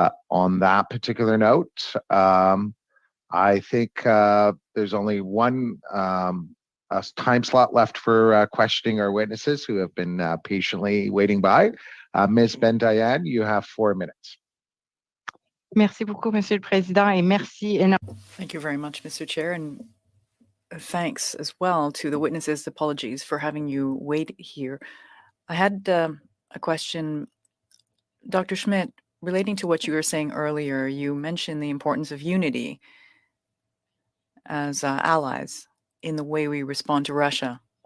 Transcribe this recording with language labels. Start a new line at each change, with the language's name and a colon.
English: On that particular note, I think there's only one time slot left for questioning our witnesses who have been patiently waiting by. Ms. Bendayan, you have 4 minutes.
French: Merci beaucoup, Monsieur le Président, et merci énormément.
English: Thank you very much, Mr. Chair, and thanks as well to the witnesses. Apologies for having you wait here. I had a question, Dr. Schmidt, relating to what you were saying earlier. You mentioned the importance of unity as allies in the way we respond to Russia.